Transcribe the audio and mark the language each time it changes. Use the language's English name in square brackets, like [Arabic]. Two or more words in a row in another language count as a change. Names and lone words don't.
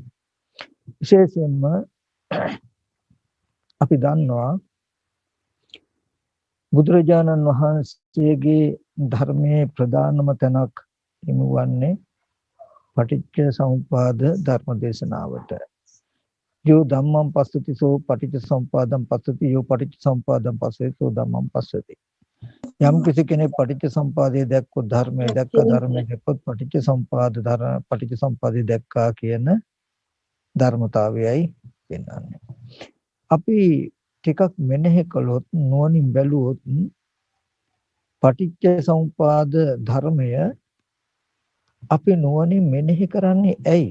[Sinhala] විශේෂයෙන්ම අපි දන්නවා බුදුරජාණන් වහන්සේගේ ධර්මයේ ප්‍රධානම තැනක් හිමිවන්නේ [Pali] පටිච්ච සමුප්පාද [Sinhala] ධර්ම දේශනාවට. [Pali] යෝ ධම්මං පස්සති සෝ පටිච්ච සමුප්පාදං පස්සති යෝ පටිච්ච සමුප්පාදං පස්සති සෝ ධම්මං පස්සති. [Sinhala] යම් කිසි කෙනෙක් පටිච්ච සමුප්පාදයේ දැක්කොත් ධර්මයේ ධර්මයේ දැක්කොත් පටිච්ච සමුප්පාදයේ දැක්කා කියන ධර්මතාවයයි වෙනන්නේ. අපි ටිකක් මෙනෙහි කළොත් නුවණින් බැලුවොත් [Pali] පටිච්ච සමුප්පාද [Sinhala] ධර්මය අපි නුවණින් මෙනෙහි කරන්නේ ඇයි?